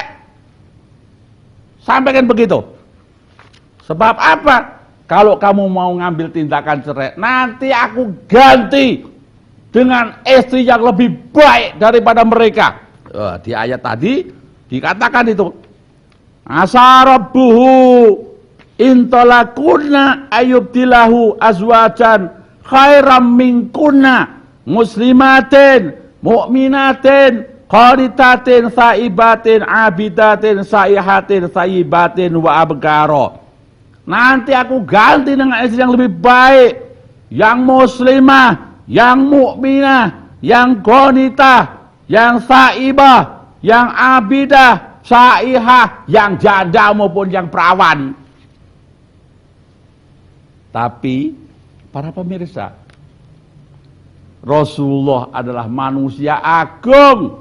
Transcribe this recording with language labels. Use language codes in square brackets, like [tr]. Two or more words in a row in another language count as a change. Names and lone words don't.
[id] Sampaikan begitu. Sebab apa? Kalau kamu mau ngambil tindakan cerai, nanti aku ganti dengan istri yang lebih baik daripada mereka. Di ayat tadi dikatakan itu. [ar] عسى ربه إن طلقكن أن يبدله أزواجا خيرا منكن مسلمات مؤمنات قانتات تائبات عابدات سائحات ثيبات وأبكارا. [id] Nanti aku ganti dengan istri yang lebih baik, yang muslimah, yang mukminah, yang qanitah, yang saibah, yang abidah, saihah, yang janda maupun yang perawan. Tapi para pemirsa, Rasulullah adalah manusia agung.